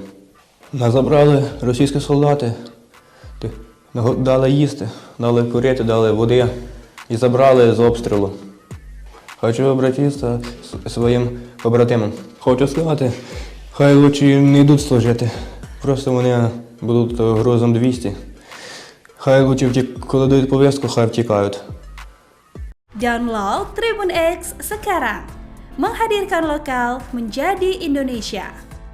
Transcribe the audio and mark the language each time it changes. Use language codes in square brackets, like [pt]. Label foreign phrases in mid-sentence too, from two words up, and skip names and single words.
[uk] Нас забрали російські солдати, дали їсти, дали курити, дали води і забрали з обстрілу. Хочу обратитися своїм побратимам. Хочу сказати, хай лучше не йдуть служити, просто вони будуть грузом 200. Хай лучше коли дають повістку, хай втікають. [id] Download Tribun X sekarang, menghadirkan lokal menjadi Indonesia.